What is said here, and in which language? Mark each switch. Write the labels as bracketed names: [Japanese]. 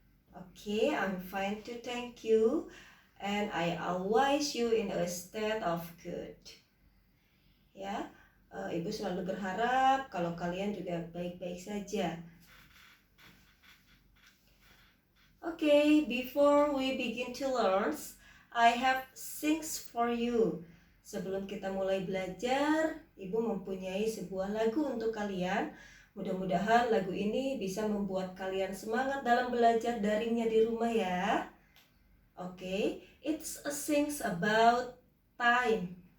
[English] Okay, I'm fine too, thank you. And I always you in a state of good. [Indonesian] Ya, Ibu selalu berharap kalau kalian juga baik-baik saja. [English] Okay, before we begin to learn, I have things for you. [Indonesian] Sebelum kita mulai belajar, Ibu mempunyai sebuah lagu untuk kalian. Mudah-mudahan lagu ini bisa membuat kalian semangat dalam belajar daringnya di rumah ya. [English] Okay, it's a things about time.